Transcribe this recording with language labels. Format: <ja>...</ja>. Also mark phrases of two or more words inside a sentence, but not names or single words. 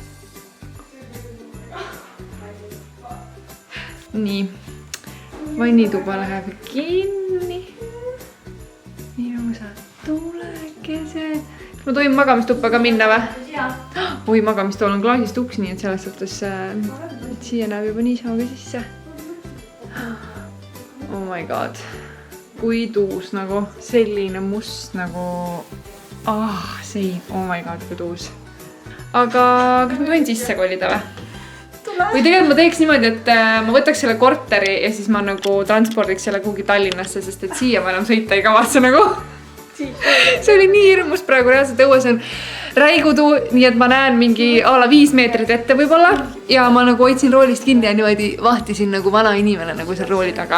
<et>Nii. Vannituba läheb kinni. Ilusad tulekesed. Ma tohin magamistuppa ka minna või? Oi, magamistool on klaasist uks, nii et selles suhtes siia näeb juba niisama ka sisse.</et> <en>Oh my god.</en> <et>Kui tuus nagu selline must nagu see,</et> <en>oh my god,</en> <et>kui tuus. Aga kas ma tohin sisse kolida või? Või tegelikult ma teeks niimoodi, et ma võtaks selle korteri ja siis ma nagu transpordiks selle kuhugi Tallinnasse, sest et siia ma enam sõita ei kavatse nagu. See oli nii hirmus praegu, reaalselt õues on räigudu, nii et ma näen mingi ala 5 meetrit ette võib-olla ja ma nagu hoidsin roolist kinni ja niimoodi vahtisin nagu vana inimene nagu seal rooli taga.</et>